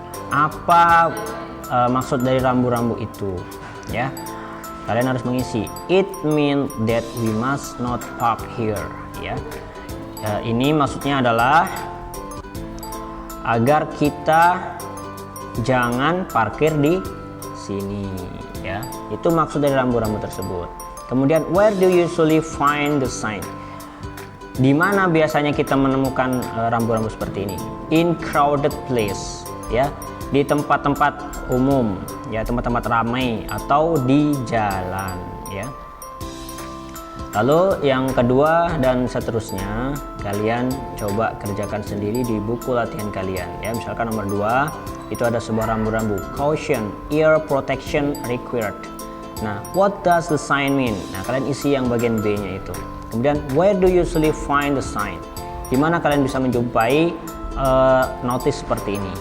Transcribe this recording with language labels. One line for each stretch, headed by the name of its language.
Indonesian: Apa maksud dari rambu-rambu itu ya? Kalian harus mengisi
English: it means that we must not park here ya.
Indonesian: Ini maksudnya adalah agar kita jangan parkir di sini ya. Itu maksud dari rambu-rambu tersebut. Kemudian
English: where do you usually find the sign?
Indonesian: Di mana biasanya kita menemukan rambu-rambu seperti ini?
English: In crowded place,
Indonesian: ya, di tempat-tempat umum, ya, tempat-tempat ramai atau di jalan, ya. Lalu yang kedua dan seterusnya, kalian coba kerjakan sendiri di buku latihan kalian, ya. Misalkan nomor 2 itu ada sebuah rambu-rambu,
English: caution, ear protection required. Nah, what does the sign mean?
Indonesian: Nah, kalian isi yang bagian B-nya itu.
English: Kemudian, where do you usually find the sign?
Indonesian: Di mana kalian bisa menjumpai notice seperti ini?